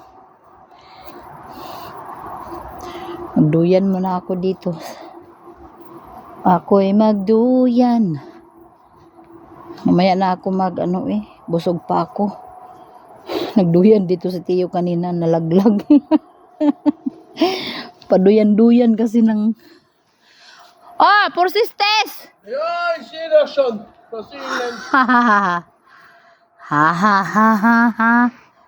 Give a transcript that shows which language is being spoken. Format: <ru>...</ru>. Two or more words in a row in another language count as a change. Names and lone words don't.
<tl>Magduyan muna ako dito. Ako'y magduyan. Mamaya na ako busog pa ako. Nagduyan dito sa tiyo kanina, nalaglag. Paduyan-duyan kasi ng... persistes!</tl> <de>Ja, ich sehe das schon. Was Sie Ihnen Ha ha ha ha ha ha ha ha.</de>